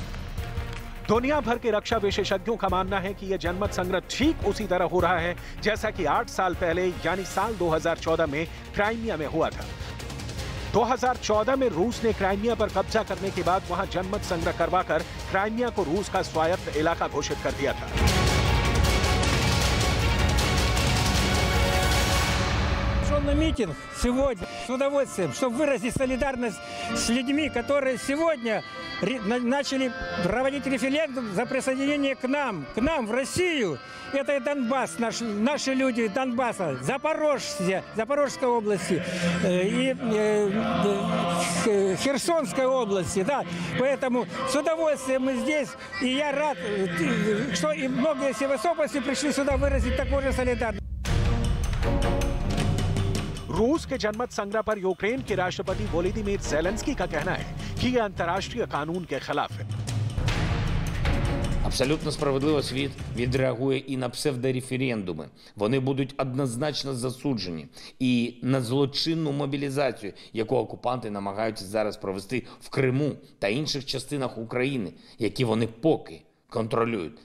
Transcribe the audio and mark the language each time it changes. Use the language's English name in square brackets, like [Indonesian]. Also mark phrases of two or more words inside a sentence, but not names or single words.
[Hindi] दुनिया भर के रक्षा विशेषज्ञों का मानना है कि यह जनमत संग्रह ठीक उसी तरह हो रहा है जैसा कि 8 साल पहले यानी साल 2014 में क्राइमिया में हुआ था। 2014 में रूस ने क्राइमिया पर कब्जा करने के बाद वहां जनमत संग्रह करवाकर क्राइमिया को रूस का स्वायत्त इलाका घोषित कर दिया था। [Russian] На митинг сегодня с удовольствием, чтобы выразить солидарность с людьми, которые сегодня начали проводить референдум за присоединение к нам в Россию. Это и Донбасс, наши люди Донбасса, Запорожской области и Херсонской области. Да. Поэтому с удовольствием мы здесь, и я рад, что и многие севастопольцы пришли сюда выразить такую же солидарность. [Hindi] रूस के जनमत संग्रह पर यूक्रेन के राष्ट्रपति वोलोदिमीर ज़ेलेंस्की का कहना है कि यह अंतर्राष्ट्रीय कानून के खिलाफ है। [Ukrainian] Абсолютно справедливо світ відреагує і на псевдореферендуми. Вони будуть однозначно засуджені. І на злочинну мобілізацію, яку окупанти намагаються зараз провести в Криму та інших частинах України, які вони поки контролюють.